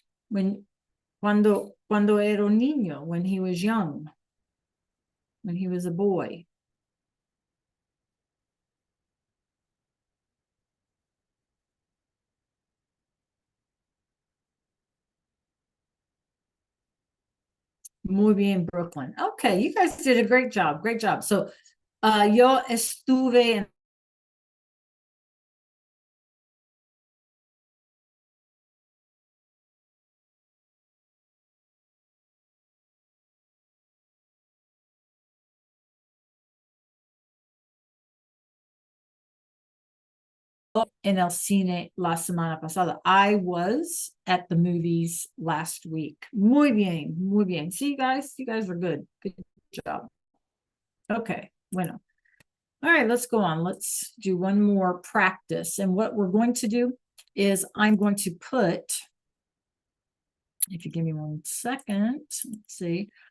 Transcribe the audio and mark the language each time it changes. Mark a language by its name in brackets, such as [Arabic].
[English] When, [Spanish] cuando era un niño, [English] when he was young, when he was a boy. [Spanish] Muy bien, [English] Brooklyn. Okay, you guys did a great job. Great job. So, [Spanish] yo estuve en el cine la semana pasada. [English] I was at the movies last week. [Spanish] Muy bien, muy bien. [English] See, you guys are good. Good job. Okay, [Spanish] bueno. [English] All right, let's go on. Let's do one more practice. And what we're going to do is I'm going to put, if you give me 1 second, let's see.